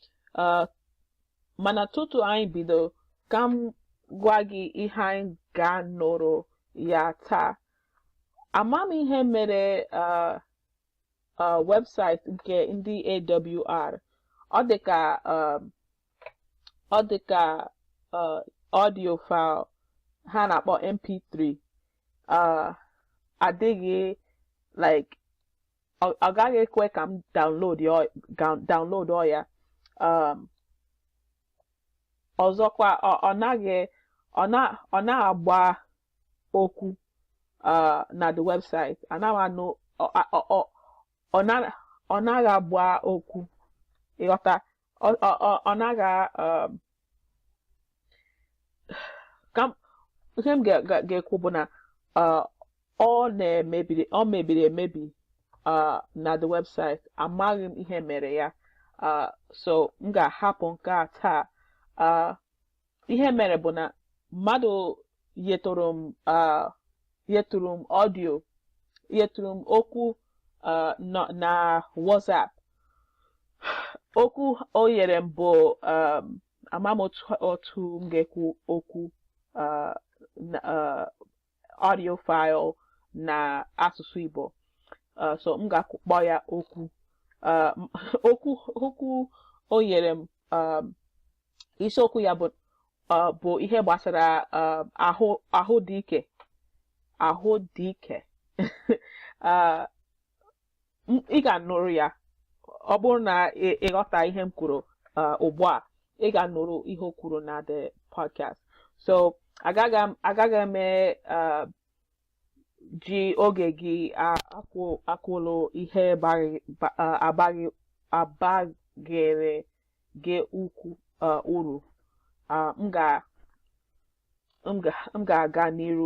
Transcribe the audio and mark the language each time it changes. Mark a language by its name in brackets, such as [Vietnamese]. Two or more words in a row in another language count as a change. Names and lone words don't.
[Igbo] Mana tutu anyị bido, ka m gwa gị ihe anyị ga-anọrọ ya taa. Ama m ihe mere website nke ndị AWR. Ọ dịka [English] audio file [Igbo] ha na-akpọ MP3 adịghị like ọ gaghị ekwe ka m download ya. Ọzọkwa ọ na-agba okwu na [English] the website. [Igbo] Ọ naghị agba okwu, ịghọta. Ọ naghị ihe m ga-ekwu bụ na ọ mebiri emebi na [English] the website. [Igbo] Amaghị m ihe mere ya. So m ga-ahapụ nke a taa. Ihe mere bụ na mmadụ yetụrụ m audio, yetụrụ m okwu na WhatsApp. Okwu o nyere m bụ ama m otu m ga-ekwu okwu [English] audio file [Igbo] na asụsụ Igbo. So m ga-akpọ ya okwu. Okwu o nyere m, isiokwu ya bụ ihe gbasara ahụ dị ike. Ị ga-anụrụ ya. Ọ bụrụ na ịghọta ihe m kwuru ugbu a, ị ga-anụrụ ihe o kwuru na [English] the podcast. [Igbo] So agaghị m ji oge gị akwụlụ ihe abaghịrị gị uru. M ga-aga n'iru.